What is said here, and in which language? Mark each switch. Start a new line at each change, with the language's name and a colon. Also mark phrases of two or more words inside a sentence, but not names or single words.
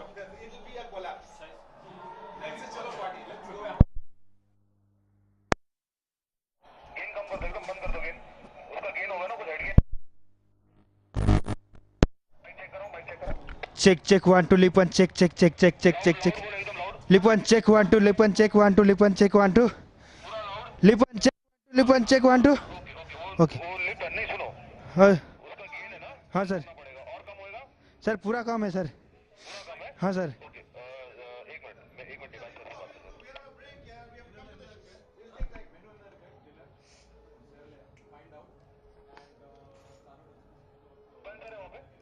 English: It will be a collapse. Let's say चलो party, let's go.
Hindi: गेन कम कर दो, एकदम बंद कर दो गेन। उसका गेन होगा ना कुछ हट गया। माइक चेक करो।
English: Check 1 2 Lipan check. Lipan check 1 2 Lipan check 1 2 Lipan check 1 2. Lipan check 1 2. Okay.
Hindi: वो लिपन नहीं सुनो। हाँ उसका गेन है ना? हाँ सर। पड़ेगा और कम होएगा? सर पूरा काम है सर। पूरा कम है? हाँ सर। ओके, एक मिनट, मैं एक मिनट डिवाइस करके बात करता हूँ। बंद करें वहाँ पे?